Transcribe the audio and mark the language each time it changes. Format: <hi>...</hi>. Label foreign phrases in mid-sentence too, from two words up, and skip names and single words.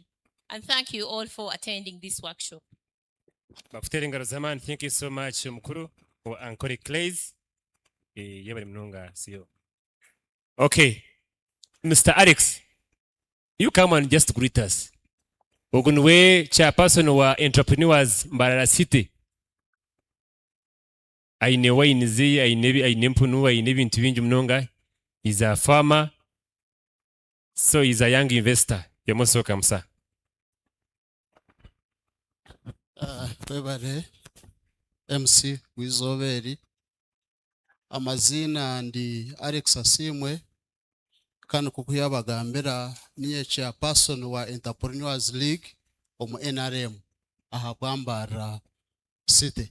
<en>And thank you all for attending this workshop. Thank you so much, Mukuru, for Ankole Clays. Okay, Mr. Alex, you come and just greet us.</en> <nyn>Ogunwe chairperson wa entrepreneurs Mbarara City. Aine wainizi, aine mpunu, aine bintu bingi mnonga.</nyn> <en>He's a farmer. So he's a young investor.</en> <nyn>Yamosoka msa. Webare MC Wizoveri. Amazina ndi Alex Asimwe. Kanu kukuyabagambira niye chairperson wa Entrepreneurs League omu NRM aha Bambara City.</nyn>